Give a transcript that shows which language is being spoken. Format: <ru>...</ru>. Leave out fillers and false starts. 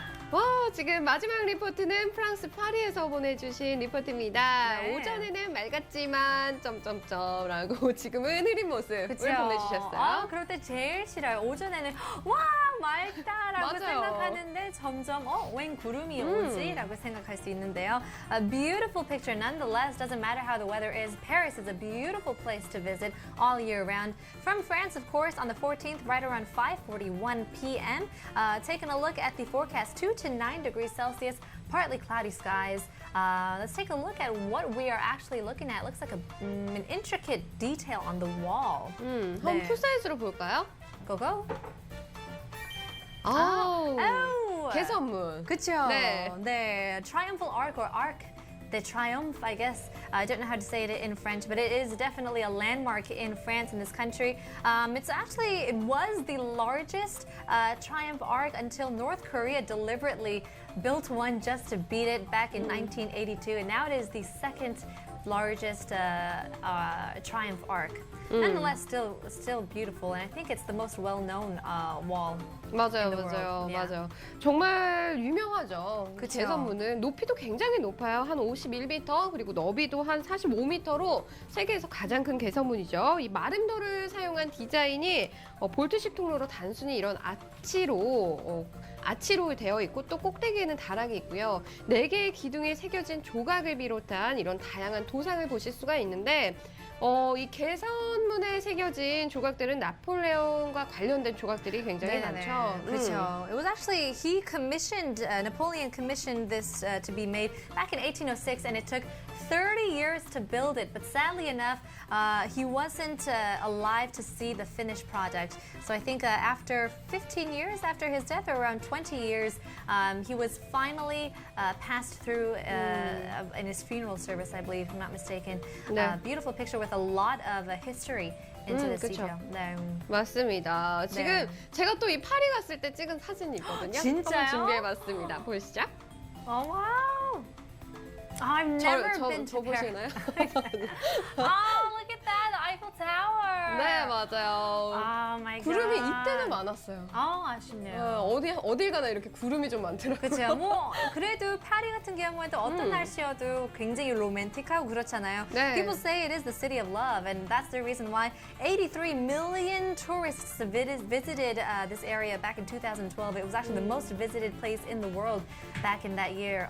<ko>와, 지금 마지막 리포트는 프랑스 파리에서 보내주신 리포트입니다. 네. 오전에는 맑았지만 점점점라고 지금은 흐린 모습을 그쵸? 보내주셨어요. 그럴 때 제일 싫어요. 오전에는 와 맑다라고 생각하는데 점점 웬 구름이 오지라고 생각할 수 있는데요.</ko> <en>A beautiful picture nonetheless. Doesn't matter how the weather is. Paris is a beautiful place to visit all year round. From France, of course, on the 14th, right around 5:41 p.m. Taking a look at the forecast, 2 to 9 degrees Celsius, partly cloudy skies. Let's take a look at what we are actually looking at. It looks like an intricate detail on the wall.</en> <ko>한번 풀사이즈로 볼까요?</ko> <en>Go go.</en> <ko>아우, 개선문. 그쵸? 네.</ko> <en>네. Triumphal Arch or Arc de Triomphe, I guess. I don't know how to say it in French, but it is definitely a landmark in France, in this country. It was the largest Triumph Arch until North Korea deliberately built one just to beat it back in 1982, and now it is the second largest triumph arc. Nonetheless, still beautiful, and I think it's the most well-known wall.</en> <ko>맞아요,</ko> <en>in the</en> <ko>맞아요,</ko> <en>world. Yeah.</en> <ko>맞아요. 정말 유명하죠. 그쵸. 제선문은 높이도 굉장히 높아요. 한 51m, 그리고 너비도 한 45m로 세계에서 가장 큰 개선문이죠. 이 마름돌을 사용한 디자인이 볼트식 통로로 단순히 이런 아치로 되어 있고 또 꼭대기에는 다락이 있고요. 4개의 기둥에 새겨진 조각을 비롯한 이런 다양한 도상을 보실 수가 있는데 이 개선문에 새겨진 조각들은 나폴레옹과 관련된 조각들이 굉장히 많죠. 그렇죠.</ko> <en>It was actually Napoleon commissioned this to be made back in 1806, and it took 30 years to build it. But sadly enough, he wasn't alive to see the finished project. So I think after 15 years after his death, or around 20 years, he was finally passed through in his funeral service, I believe, if I'm not mistaken.</en> <ko>네.</ko> <en>Beautiful picture with a lot of history into this</en> <ko>그쵸.</ko> <en>detail. 네.</en> <ko>맞습니다. 지금 네. 제가 또 이 파리 갔을 때 찍은 사진이 있거든요. 진짜요? 한번 준비해봤습니다. 보시죠.</ko> <en>Oh wow! I've never been</en> <ko>저</ko> <en>to Paris.</en> <ko>보시나요?</ko> <en>Oh, look at that, the Eiffel Tower.</en> <ko>네, 맞아요.</ko> <en>Oh my god.</en> <ko>구름이 이때는 많았어요. 아쉽네요. 어딜 가나 이렇게 구름이 좀 많더라고요. 그렇죠. 뭐 그래도 파리 같은 경우에도 어떤 날씨여도 굉장히 로맨틱하고 그렇잖아요. 네.</ko> <en>People say it is the city of love, and that's the reason why 83 million tourists visited this area back in 2012. It was actually the most visited place in the world back in that year.</en>